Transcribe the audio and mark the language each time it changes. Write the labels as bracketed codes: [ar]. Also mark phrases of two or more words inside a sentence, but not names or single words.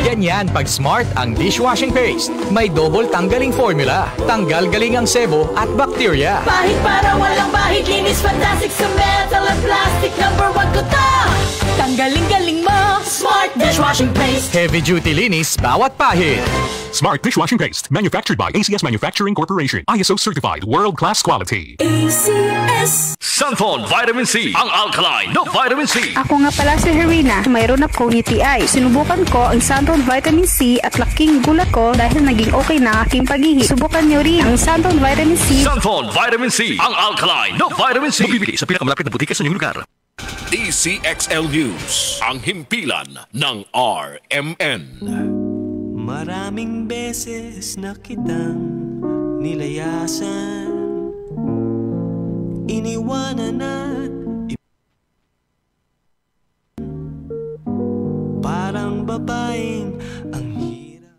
[tl] Ganyan pag Smart ang dishwashing paste. May double tanggaling formula. Tanggal galing ang sebo at bakterya. Bahid para walang bahid, linis fantastic sa metal at plastic. #1 ko to! Tanggaling-galing mo! Smart Dishwashing Paste. [en] Heavy duty [tl] linis bawat pahid. Smart Dishwashing Paste. [en] Manufactured by ACS Manufacturing Corporation. ISO certified. World-class quality. ACS. [tl] Santhon Vitamin C. Ang alkaline no vitamin C. Ako nga pala si Herina. Mayroon akong UTI. Sinubukan ko ang Santon Vitamin C at laking gulat ko dahil naging okay na aking paghihi. Subukan niyo rin ang Santon Vitamin C. Santhon Vitamin C. Ang alkaline no vitamin C. Mabibili sa pinakamalapit na butika sa inyong lugar. DCXL News. Ang himpilan ng RMN. Maraming beses na kitang nilayasan, iniwanan at parang babaeng ang hirap.